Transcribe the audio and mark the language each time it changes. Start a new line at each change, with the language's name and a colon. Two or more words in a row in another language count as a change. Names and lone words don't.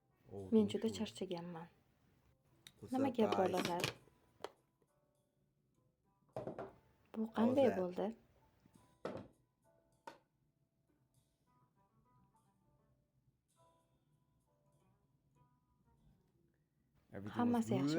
Uzbek: Men
Korean: 너무
Uzbek: juda
Korean: 피곤해.
Uzbek: charchaganman.
English: What's
Uzbek: Nima
English: up,
Uzbek: gap
English: guys?
Uzbek: bolalar? Bu
English: How was
Uzbek: qanday
English: that?
Uzbek: bo'ldi?
English: Everything was
Uzbek: Hammasi yaxshi